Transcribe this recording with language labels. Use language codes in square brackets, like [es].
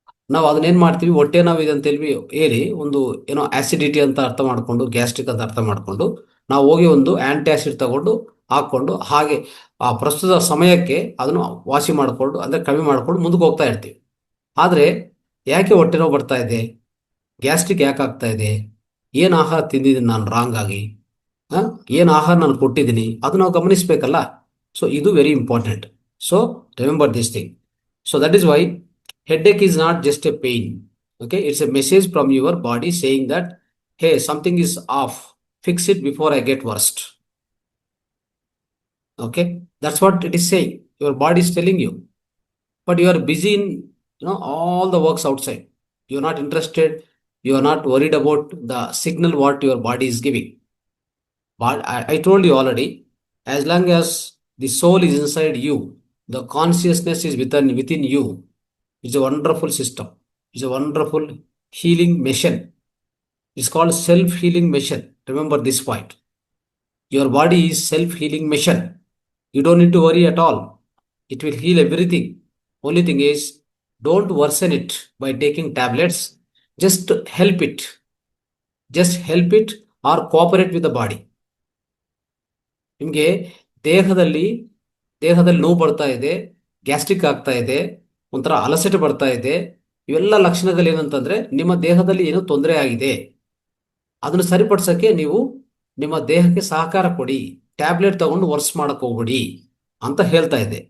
[kn] ನಾವು ಅದನ್ನೇನು ಮಾಡ್ತೀವಿ, ಹೊಟ್ಟೆ ನೋವಿದೆ ಅಂತ ಹೇಳಿ ಒಂದು ಆಸಿಡಿಟಿ ಅಂತ ಅರ್ಥ ಮಾಡ್ಕೊಂಡು, ಗ್ಯಾಸ್ಟ್ರಿಕ್ ಅಂತ ಅರ್ಥ ಮಾಡ್ಕೊಂಡು, ನಾವು ಹೋಗಿ ಒಂದು ಆಂಟಿ ಆಸಿಡ್ ತಗೊಂಡು ಹಾಕೊಂಡು ಹಾಗೆ ಆ ಪ್ರಸ್ತುತ ಸಮಯಕ್ಕೆ ಅದನ್ನು ವಾಸಿ ಮಾಡಿಕೊಂಡು, ಅಂದರೆ ಕಮ್ಮಿ ಮಾಡಿಕೊಂಡು ಮುಂದಕ್ಕೆ ಹೋಗ್ತಾ ಇರ್ತೀವಿ. ಆದರೆ ಯಾಕೆ ಹೊಟ್ಟೆ ನೋವು ಬರ್ತಾ ಇದೆ, ಗ್ಯಾಸ್ಟ್ರಿಕ್ ಯಾಕೆ ಆಗ್ತಾ ಇದೆ, ಏನು ಆಹಾರ ತಿಂದಿದ್ದೀನಿ ನಾನು ರಾಂಗ್ ಆಗಿ, ಏನು ಆಹಾರ ನಾನು ಕೊಟ್ಟಿದ್ದೀನಿ, ಅದು ನಾವು ಗಮನಿಸಬೇಕಲ್ಲ. [en] So ಇದು very important. So remember this thing. So that is why headache is not just a pain. Okay, it's a message from your body saying that, hey, something is off, fix it before I get worst. Okay, that's what it is saying. Your body is telling you, but you are busy in all the works outside. You are not interested, you are not worried about the signal what your body is giving. But I told you already, as long as the soul is inside you, the consciousness is within you. It's a wonderful system. It's a wonderful healing machine. It's called self-healing machine. Remember this point. Your body is self-healing machine. You don't need to worry at all. It will heal everything. Only thing is, don't worsen it by taking tablets. Just help it. Just help it or cooperate with the body. [kn] ನಿಮಗೆ ದೇಹದಲ್ಲಿ ನೋವು ಬರ್ತಾ ಇದೆ, gastric ಆಗ್ತಾ ಇದೆ, ಒಂಥರ ಅಲಸಟೆ ಬರ್ತಾ ಇದೆ, ಇವೆಲ್ಲ ಲಕ್ಷಣಗಳು ಏನಂತಂದ್ರೆ ನಿಮ್ಮ ದೇಹದಲ್ಲಿ ಏನೋ ತೊಂದರೆ ಆಗಿದೆ. ಅದನ್ನು ಸರಿಪಡಿಸಕ್ಕೆ ನೀವು ನಿಮ್ಮ ದೇಹಕ್ಕೆ ಸಹಕಾರ ಕೊಡಿ, ಟ್ಯಾಬ್ಲೆಟ್ ತಗೊಂಡು ವರ್ಸ್ ಮಾಡಕ್ ಹೋಗ್ಬಿಡಿ ಅಂತ ಹೇಳ್ತಾ ಇದೆ.